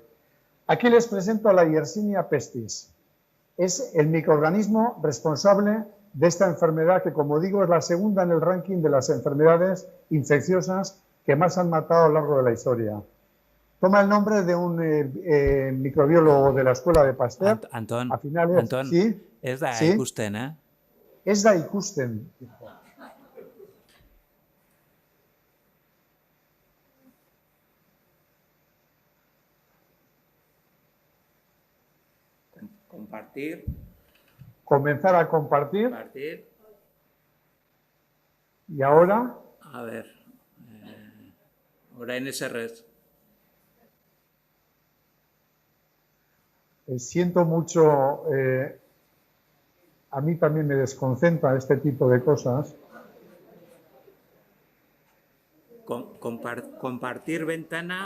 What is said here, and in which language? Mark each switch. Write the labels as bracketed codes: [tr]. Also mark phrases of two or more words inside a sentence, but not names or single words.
[es] Aquí les presento a la Yersinia pestis. Es el microorganismo responsable de esta enfermedad que, como digo, es la segunda en el ranking de las enfermedades infecciosas que más han matado a lo largo de la historia. Toma el nombre de un microbiólogo de la Escuela de Pasteur. Anton, a finales, ¿sí? [eu] ez da [es] ¿sí? [eu] ikusten, eh? Ez da ikusten. [es] Compartir. Comenzar a compartir. Compartir. Y ahora. A ver. [eu] Orain eserrez. [es] Siento mucho, a mí también me desconcentra este tipo de cosas. Compartir ventana.